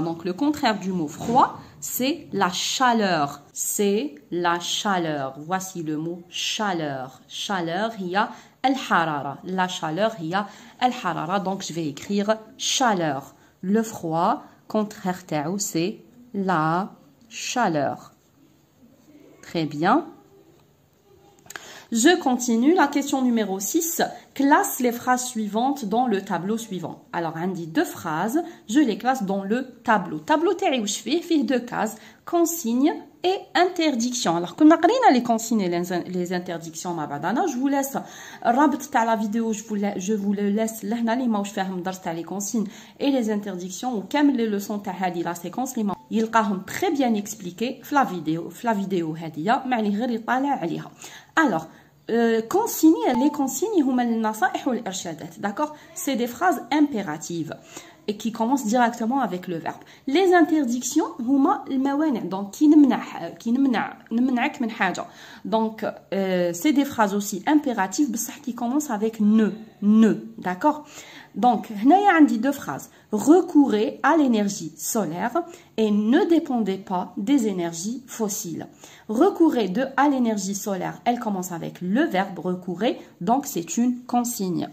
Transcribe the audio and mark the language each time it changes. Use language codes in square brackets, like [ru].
[fr] Donc le contraire du mot froid c'est la chaleur. C'est la chaleur. Voici le mot chaleur. [ar] Chaleur هي الحرارة. [fr] La chaleur [ar] هي الحرارة. [fr] Donc je vais écrire chaleur. Le froid contraire تاعو c'est la chaleur. Très bien. Je continue. La question numéro 6. Classe les phrases suivantes dans le tableau suivant. Alors, on dit deux phrases. Je les classe dans le tableau. Tableau [ar] تاعي واش فيه [fr] deux cases. Consigne et interdiction. Alors, [ar] كنا قرينا [fr] les consignes et les interdictions [ar] مع بعضنا. [fr] Je vous laisse الرابط تاع la vidéo. Je vous le laisse لهنا [ar] اللي ماوش فاهم الدرس [fr] تاع les consignes et les interdictions وكامل les leçons تاع هذه la séquence [ar] اللي يلقاهم [fr] très bien expliqués في la vidéo هذه. [ar] ما عليه غير يطالع عليها. [fr] Alors, consignes, les consignes, [ar] هما النصائح والإرشادات, [fr] d'accord? C'est des phrases impératives et qui commencent directement avec le verbe. Les interdictions [ar] هما الموانع, [fr] donc qui [ar] نمنعك من حاجة. [fr] Donc c'est des phrases aussi impératives بصح qui commencent avec ne, d'accord? Donc هنايا عندي deux phrases. Recourez à l'énergie solaire et ne dépendez pas des énergies fossiles. Recourez à l'énergie solaire, elle commence avec le verbe recourez, donc c'est une consigne.